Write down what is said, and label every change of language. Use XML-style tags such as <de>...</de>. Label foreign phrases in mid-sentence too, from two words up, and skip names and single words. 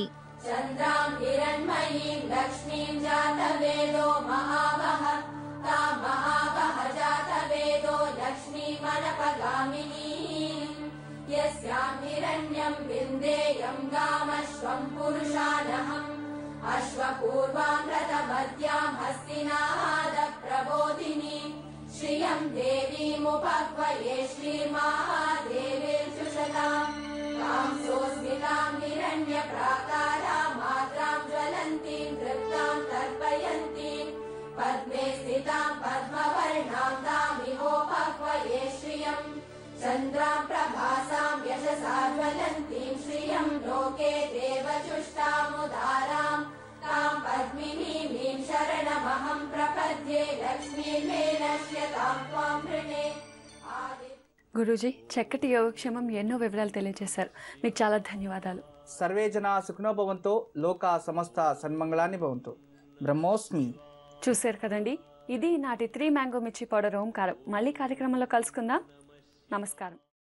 <sa>చంద్రాం హిరణ్మయీం లక్ష్మీం జాతవేదో మహావహ తాం మహావహ జాతవేదో లక్ష్మీమనపగామినీం యస్యాం హిరణ్యం విందేయం గామశ్వం పురుషానహం అశ్వపూర్వాం రథమధ్యాం హస్తినాద ప్రబోధినీం శ్రియం దేవీముపక్వయే శ్రీర్మహాదేవీర్జుషతాం तां सोऽस्मितां हिरण्यप्राकारां मात्रां ज्वलन्तीं तृप्तां तर्पयन्तीं पद्मे स्थितां पद्मवर्णां तामिहोपक्वये श्रियं चन्द्रां प्रभासां यशसा ज्वलन्तीं श्रियं लोके देवचुष्टामुदारां तां पद्मिनीं शरणमहं प्रपद्ये लक्ष्मीर्मे नश्यतां त्वां वृणे.</sa> <te>గురూజీ, చక్కటి యోగక్షేమం ఎన్నో వివరాలు తెలియజేశారు. మీకు చాలా ధన్యవాదాలు.</te> <sa>సర్వే జనా సుఖినో భవంతో, లోకా సమస్త సన్మంగళాన్ని భవంతో. బ్రహ్మోస్మి.</sa> <te>చూశారు కదండి, ఇది నాటి 3 మ్యాంగో మిర్చి పౌడర్ ఓంకారం. మళ్ళీ కార్యక్రమంలో కలుసుకుందాం. నమస్కారం.</te>